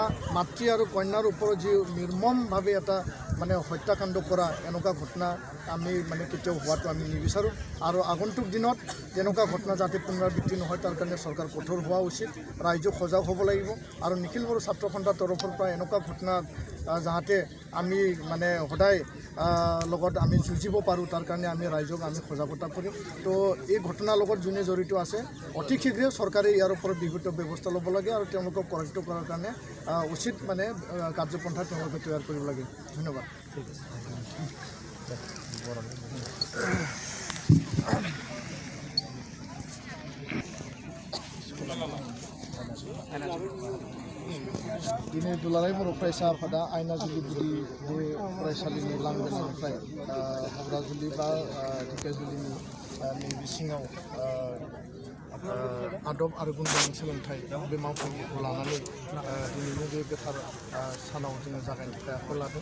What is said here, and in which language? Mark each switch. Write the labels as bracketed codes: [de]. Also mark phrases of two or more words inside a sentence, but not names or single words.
[as] মাতৃ আৰু কন্যাৰ ওপৰত যি নিৰ্মমভাৱে এটা মানে হত্যাকাণ্ড কৰা এনেকুৱা ঘটনা আমি মানে কেতিয়াও হোৱাটো আমি নিবিচাৰোঁ আৰু আগন্তুক দিনত তেনেকুৱা ঘটনা যাতে পুনৰাবৃত্তি নহয় তাৰ কাৰণে চৰকাৰ কঠোৰ হোৱা উচিত, ৰাইজক সজাগ হ'ব লাগিব আৰু নিখিল বড়ো ছাত্ৰ সন্থাৰ তৰফৰ পৰা এনেকুৱা ঘটনা যাতে আমি মানে সদায় লগত আমি যুঁজিব পাৰোঁ তাৰ কাৰণে আমি ৰাইজক আমি সজাগতা কৰিম। তো এই ঘটনাৰ লগত যোনে জড়িত আছে অতি শীঘ্ৰে চৰকাৰে ইয়াৰ ওপৰত বিহিত ব্যৱস্থা ল'ব লাগে আৰু তেওঁলোকক কৰায়ত্ব কৰাৰ কাৰণে উচিত মানে কাৰ্যপন্থা তেওঁলোকে তৈয়াৰ কৰিব লাগে। ধন্যবাদ। [brx] दिनै दुलाराय बर' फरायसा आफादा आयनाजुलि गुदि बे फरायसालिनि लांगोनानिफ्राय हाग्राजुलि बा ढेकियाजुलिनि नैबे सिङाव आदब आरो गुन गोनां सोलोंथाइ बे मावफुंखौ लानानै दिनैनि बे गोथार सानाव जोङो जागायनो थाखाय आखायाव लादों।